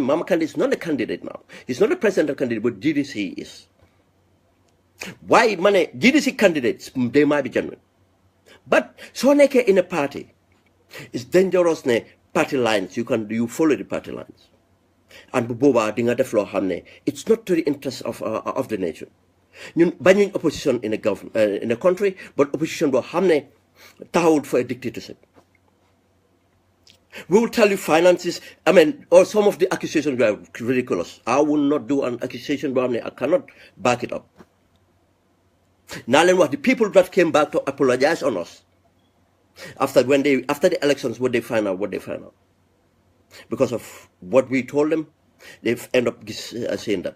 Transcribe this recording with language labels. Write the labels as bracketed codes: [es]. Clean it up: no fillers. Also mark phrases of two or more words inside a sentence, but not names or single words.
[en] Mama Kandeh is not a candidate now. He's not a presidential candidate, but GDC is. Why money? GDC candidates, they might be genuine. But so in a party, it's dangerous party lines. You follow the party lines. And Boba [wo] dinga def lo xamne [en] it's not to the interest of the nation. [wo] Ñun bañuñ [en] opposition in a country, but opposition [wo] bo xamne taxawut [en] for a dictatorship. We will tell you finances, or some of the accusations were ridiculous. I will not do an accusation, but I cannot back it up. Now what the people that came back to apologize on us after the elections, what they find out, because of what we told them, they end up saying that.